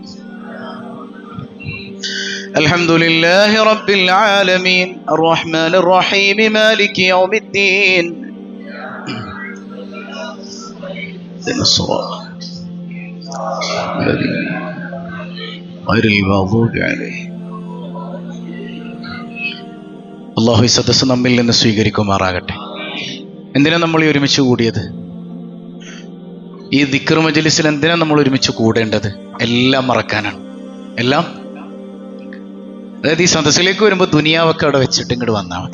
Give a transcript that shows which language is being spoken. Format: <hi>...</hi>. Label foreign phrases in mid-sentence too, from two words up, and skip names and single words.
<ar>الحمد لله رب العالمين الرحمن الرحيم مالك يوم الدين. غير المغضوب عليه.</ar> <ml>അല്ലാഹു ഈ സദസ്സ് നമ്മിൽ നിന്ന് സ്വീകരിക്കുമാറാകട്ടെ. എന്തിനാ നമ്മൾ ഈ ഒരുമിച്ച് കൂടിയത്? ഈ ദിക്ർ മജ്ലിസിൽ എന്തിനാ നമ്മൾ ഒരുമിച്ച് കൂടേണ്ടത്? എല്ലാം മറക്കാനാണ്. എല്ലാം, അതായത് ഈ സദസ്സിലേക്ക് വരുമ്പോൾ ദുനിയാവൊക്കെ അവിടെ വെച്ചിട്ട് ഇങ്ങോട്ട് വന്നാൽ മതി.</ml>